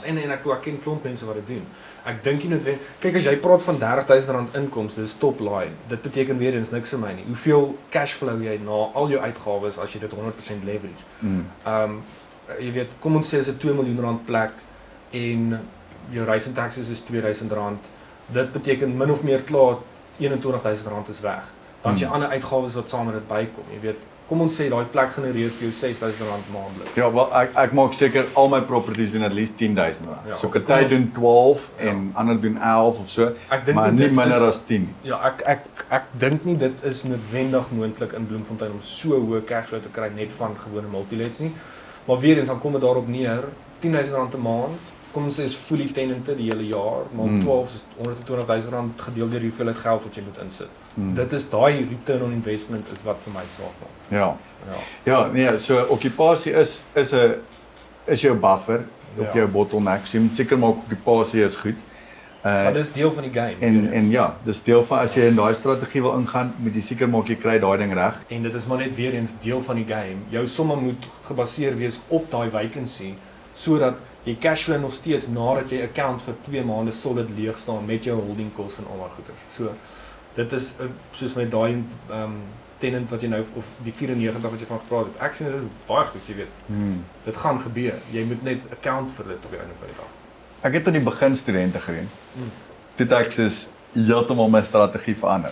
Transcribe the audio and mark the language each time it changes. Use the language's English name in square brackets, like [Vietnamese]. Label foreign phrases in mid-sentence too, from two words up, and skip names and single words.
[Afrikaans] En ek ken klomp mense wat dit doen. Ek dink nie noodwendig. Kyk, as jy praat van R30,000 inkomste, dis top line. Dit beteken weer eens niks vir my nie. Hoeveel [English] cash flow [Afrikaans] jy na al jou uitgawes as jy dit 100% leverage. Jy weet, kom ons sê is 'n R2 miljoen plek en jou [English] rates and taxes [Afrikaans] is R2,000. Dit beteken min of meer klaar R21,000 is weg. Dan het jy ander uitgawes wat saam met dit bykom. Jy weet, kom ons sê daai plek genereer vir jou R6,000 maandeliks. Ja, wel ek maak seker al my properties doen [English] at least [Afrikaans] R10,000. Ja, So party doen 12 en ander doen 11 of so, Ek dink maar nie minder as 10. Ja, ek dink nie dit is noodwendig moontlik in Bloemfontein om so hoë cashflow te kry net van gewone multilets nie. Maar weer eens dan kom dit daarop neer, R10,000 'n maand. Kom ons sê is [English] fully tenanted [Afrikaans] die hele jaar, maar 12 is R120,000 gedeel deur die hoeveelheid geld wat jy moet insit. Dit is daai [English] return on investment [Afrikaans] is wat vir my saak maak. Ja. Ja. Ja, nee, so okkupasie is jou buffer of jou bottleneck. So jy moet seker maak okkupasie is goed. Maar dis deel van die game. En ja, dis deel van as jy in daai strategie wil ingaan, moet jy seker maak jy kry daai ding reg. En dit is maar net weer eens deel van die game. Jou somme moet gebaseer wees op daai vacancy sodat jy cashflow nog steeds nadat jy account vir 2 maande solid leeg staan met jou [English] holding costs [Afrikaans] en al daai goeders. So dit is soos met daai tenant wat jy nou of die 94 wat jy van gepraat het. Ek sien dit is baie goed, jy weet. Dit gaan gebeur. Jy moet net account vir dit op die einde van die dag. Ek het aan die begin studente gedoen. Dit ek soos heeltemal my strategie verander.